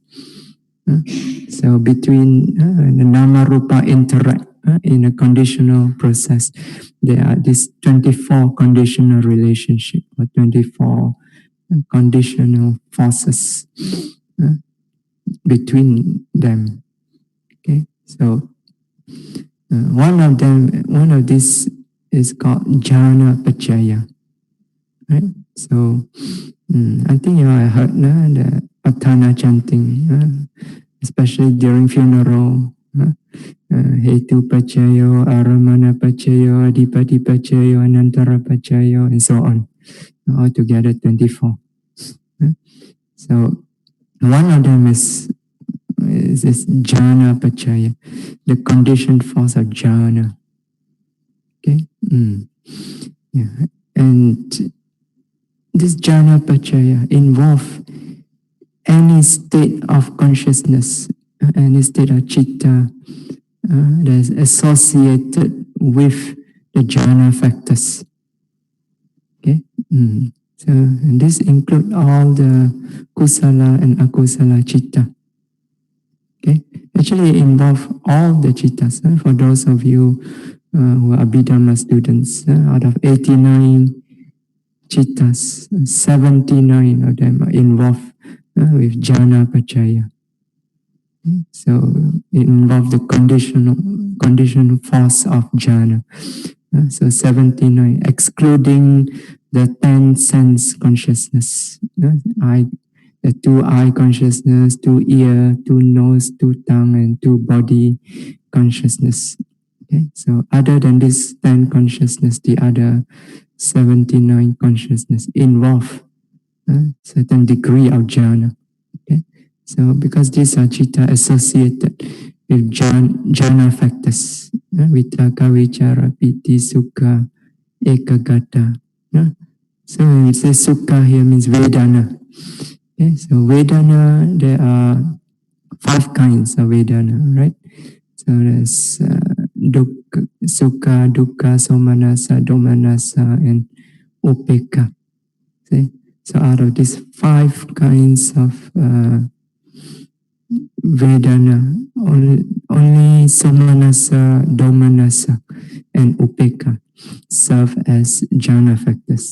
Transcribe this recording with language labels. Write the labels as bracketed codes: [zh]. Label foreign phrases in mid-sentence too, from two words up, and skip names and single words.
[en] So between the [pi] nama rupa [en] interact in a conditional process, there are these 24 conditional relationship or 24 conditional forces between them. Okay, so one of these is called [pi] jhana paccaya. [en] Right? So I think you have heard the patthana chanting, especially during funeral. [pi] Hetu paccayo, aramana paccayo, adipati paccayo, anantara paccayo, [en] and so on. Altogether 24. So one of them is this [pi] jhana paccaya, [en] the conditioned force of jhana. Okay? Yeah. And this [pi] jhana paccaya [en] involve any state of consciousness, any state of citta that is associated with the jhana factors. Okay? So and this include all the kusala and [pi] akusala citta. [en] Okay? Actually, it involve all the cittas. For those of you who are Abhidhamma students, out of 89 cittas, 79 of them are involved with [pi] jhana paccaya. [en] So it involves the conditional force of jhana. So 79, excluding the 10 sense consciousness. The 2 eye consciousness, 2 ear, 2 nose, 2 tongue, and 2 body consciousness. Okay? So other than this 10 consciousness, the other 79 consciousness involve certain degree of jhana. Okay? So because these are citta associated with jhana factors, [pi] vitaka, vichara, piti, sukha, ekagata. [en] So when we say sukha here means vedana. Okay, so Vedana, there are 5 kinds of Vedana, right? [pi] So there's dukkha, sukha, dukkha, somanasa, domanasa, [en] and upeka. See? So out of these 5 kinds of Vedana, only [pi] somanasa, domanasa, [en] and upeka serve as jhana factors.